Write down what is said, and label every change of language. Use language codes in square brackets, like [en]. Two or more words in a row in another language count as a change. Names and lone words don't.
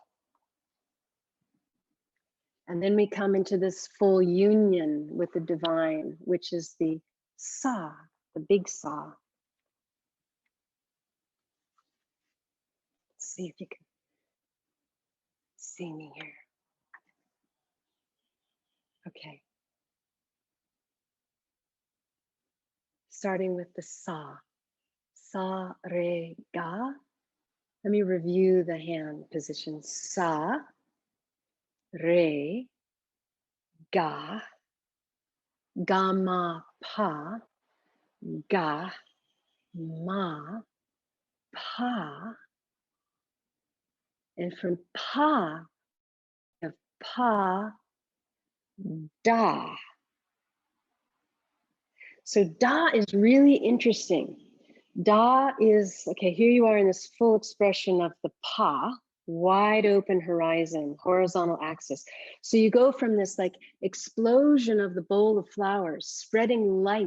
[en] And then we come into this full union with the divine, which is the sa, the big sa. Let's see if you can see me here. Okay. Starting with the sa. Sa, re, ga. Let me review the hand position. Sa, re, ga, ga, ma, pa, ga, ma, pa. And from pa, of pa, da. So da is really interesting Da is, okay, here you are in this full expression of the pa, wide open horizon, horizontal axis. So you go from this like explosion of the bowl of flowers, spreading light.